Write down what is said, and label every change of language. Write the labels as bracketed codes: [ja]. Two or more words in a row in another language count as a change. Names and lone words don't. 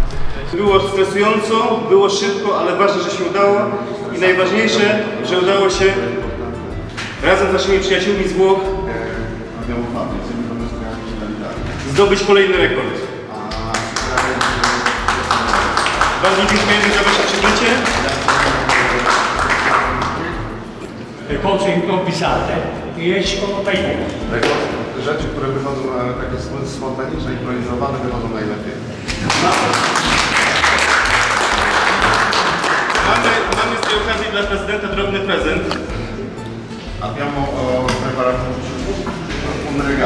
[pl] Było stresująco, było szybko, ale ważne, że się udało i najważniejsze, że udało się razem z naszymi przyjaciółmi z Włoch zdobyć kolejny rekord. Bardzo dziękujemy za Wasze przybycie. [it] Le cose improvvisate riescono meglio. [pl] Rzeczy, które wychodzą takie spontaniczne, improwizowane, wychodzą najlepiej. Mamy z tej okazji dla prezydenta drobny prezent. [it] Abbiamo preparato un regalo.